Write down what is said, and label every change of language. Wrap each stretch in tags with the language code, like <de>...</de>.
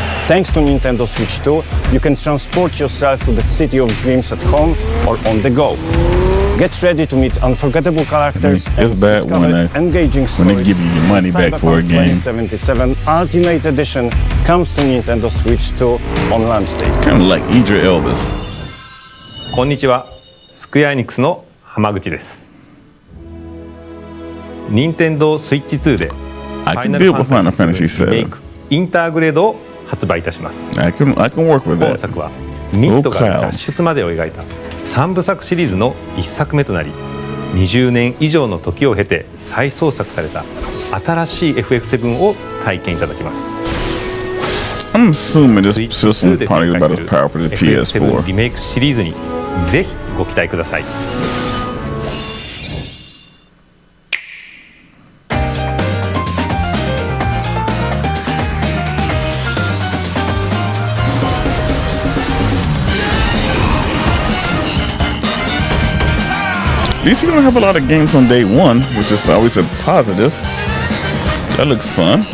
<en>Thanks to Nintendo Switch 2, you can transport yourself to the city of dreams at home or on the go. Get ready to meet unforgettable characters and discover engaging stories. When they give you your money back for a game. 2077 Ultimate Edition comes to Nintendo Switch 2 on launch day. Kind of like Idris Elbas.</en> <ja>こんにちは、スクエアエニックスの浜口です。任天堂スイッチ2で</ja> <en>I can deal with Final Fantasy 7.</en> <ja>インターグレードを発売いたします。</ja> <en>I can work with that.</en> <ja>本作はミッドから脱出までを描いた3部作シリーズの1作目となり、20年以上の時を経て再創作された新しい FF7 を体験いただきます。</ja> <en>I'm assuming this system is probably about as powerful as the PS4.</en> <ja>リメイクシリーズにぜひご期待ください。</ja> <en>At least you don't have a lot of games on day one, which is always a positive. That looks fun.</en>